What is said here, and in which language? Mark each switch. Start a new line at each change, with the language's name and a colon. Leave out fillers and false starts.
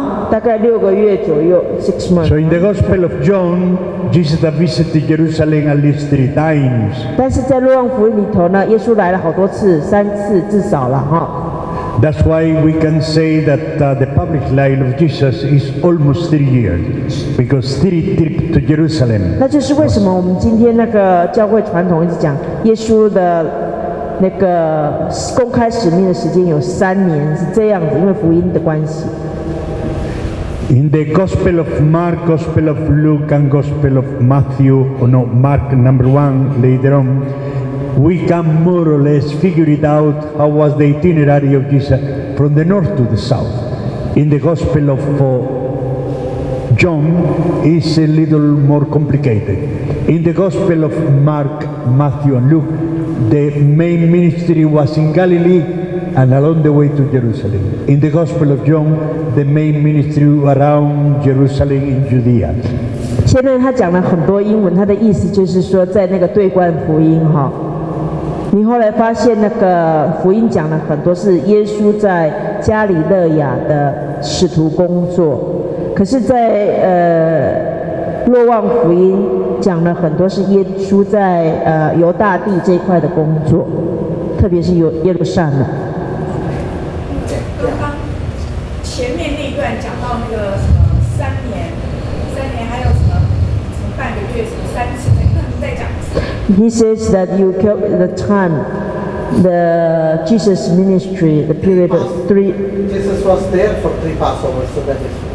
Chinese: 大概6个月左右 ，
English: 6 months。 So in the Gospel of John, Jesus visited Jerusalem at least 3 times.
Chinese: 但是在若望福音里头呢，耶稣来了好多次，3次至少了哈。
English: That's why we can say that the public life of Jesus is almost 3 years, because 3 trips to Jerusalem.
Chinese: 那就是为什么我们今天那个教会传统一直讲耶稣的那个公开使命的时间有3年，是这样子，因为福音的关系。
English: In the Gospel of Mark, Gospel of Luke, and Gospel of Matthew, Mark number 1 later on, we can more or less figure it out how was the itinerary of Jesus from the north to the south. In the Gospel of John is a little more complicated. In the Gospel of Mark, Matthew, and Luke, the main ministry was in Galilee and along the way to Jerusalem. In the Gospel of John, the main ministry around Jerusalem in Judea.
Chinese: 现在他讲了很多英文，他的意思就是说，在那个对观福音哈，你后来发现那个福音讲了很多是耶稣在加里勒亚的使徒工作，可是在若望福音讲了很多是耶稣在犹大地这一块的工作，特别是耶路撒冷。刚刚前面那一段讲到那个什么3年还有什么半个月什么3次，那你再讲一次。
English: He says that you count the time, the Jesus ministry, the period of 3. Jesus was there for 3 Passovers, so that is.